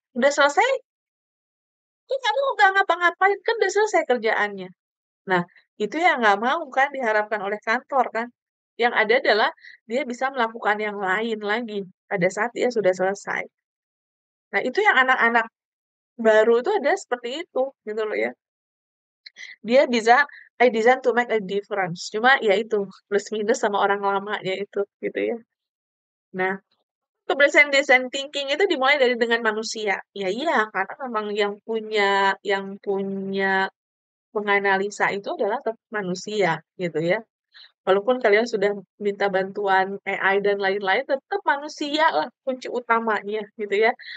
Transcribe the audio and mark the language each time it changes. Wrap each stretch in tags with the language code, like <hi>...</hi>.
<id>Udah selesai, tuh kamu nggak ngapa-ngapain, kan udah selesai kerjaannya. Nah, itu yang nggak mau kan diharapkan oleh kantor kan. Yang ada adalah dia bisa melakukan yang lain lagi pada saat dia sudah selesai. Nah, itu yang anak-anak baru itu ada seperti itu, gitu loh ya. Dia bisa,</id> <en>I design to make a difference.</en> <id>Cuma ya itu, plus minus sama orang lamanya itu, gitu ya. Nah, kebersihan design thinking itu dimulai dari dengan manusia. Ya iya, karena memang yang punya menganalisa itu adalah tetap manusia gitu ya. Walaupun kalian sudah minta bantuan AI dan lain-lain, tetap manusia lah kunci utamanya gitu ya.</id>